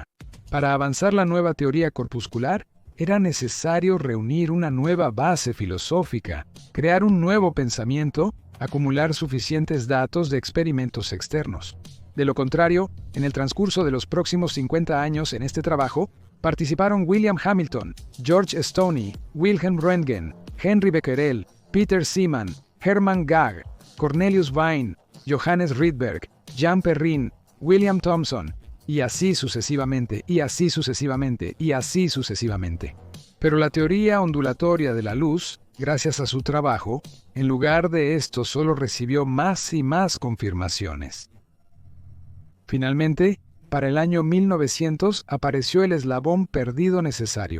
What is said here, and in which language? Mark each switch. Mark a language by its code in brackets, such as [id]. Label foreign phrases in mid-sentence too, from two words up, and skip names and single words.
[es] Para avanzar la nueva teoría corpuscular, era necesario reunir una nueva base filosófica, crear un nuevo pensamiento, acumular suficientes datos de experimentos externos. De lo contrario, en el transcurso de los próximos 50 años en este trabajo, participaron William Hamilton, George Stoney, Wilhelm Röntgen, Henry Becquerel, Peter Seemann, Hermann Gag, Cornelius Wein, Johannes Rydberg, Jan Perrin, William Thomson, y así sucesivamente, y así sucesivamente, y así sucesivamente. Pero la teoría ondulatoria de la luz, gracias a su trabajo, en lugar de esto solo recibió más y más confirmaciones. Finalmente, para el año 1900 apareció el eslabón perdido necesario.